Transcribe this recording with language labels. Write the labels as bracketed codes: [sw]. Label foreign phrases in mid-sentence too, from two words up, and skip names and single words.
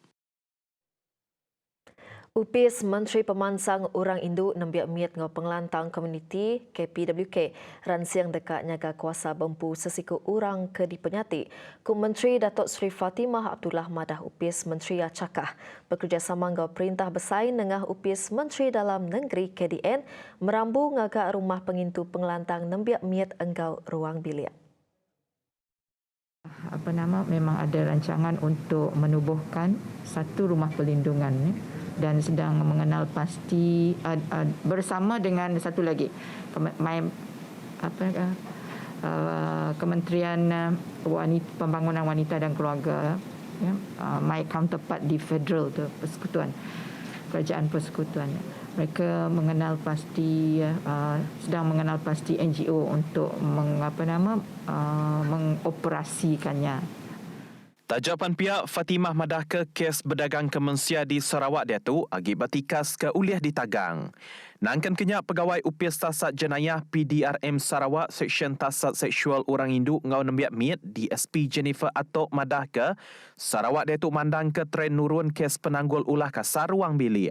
[iba] Upis Menteri Pemansang Orang Induk Nembiak Miat ngau pengelantang komuniti KPWK ransiang dekat nyaga kuasa bempu sesiku orang ke di penyati. Ku Menteri Datuk Seri Fatimah Abdullah Madah Upis Menteri Acakah bekerjasama ngau Perintah Besar nengah Upis Menteri Dalam Negeri KDN merambu ngagak rumah pengintu pengelantang Nembiak Miat engau ruang bilik. [ms] Memang ada rancangan untuk menubuhkan satu rumah perlindungan dan sedang mengenal pasti bersama dengan satu lagi Kementerian Pembangunan Wanita dan Keluarga, [en] my counterpart [ms] di federal tu, persekutuan kerajaan persekutuan. Mereka mengenal pasti sedang mengenal pasti NGO untuk mengoperasikannya. [iba] Tajapan pihak Fatimah Madah ke kes berdagang kemensia di Sarawak dia tu akibat tikas ke uliah ditagang. Nangkan kenyak pegawai Upis Tasat Jenayah PDRM Sarawak Seksyen Tasat Seksual Orang Induk ngau Nembiak Miat DSP Jennifer Atok Madah ke Sarawak dia tu mandang ke tren nurun kes penanggul ulah kasar ruang bilik.